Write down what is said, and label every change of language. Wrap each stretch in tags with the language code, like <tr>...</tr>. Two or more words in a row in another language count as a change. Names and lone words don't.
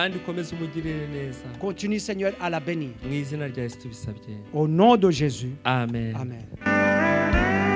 <rw>Kandi ukomeze umugirire neza.</rw> <fr>Continue, Seigneur, à la bénir.</fr> <rw>Mu izina rya Yesu tubisabye.</rw> <fr>Au nom de Jésus. Amen. Amen.</fr>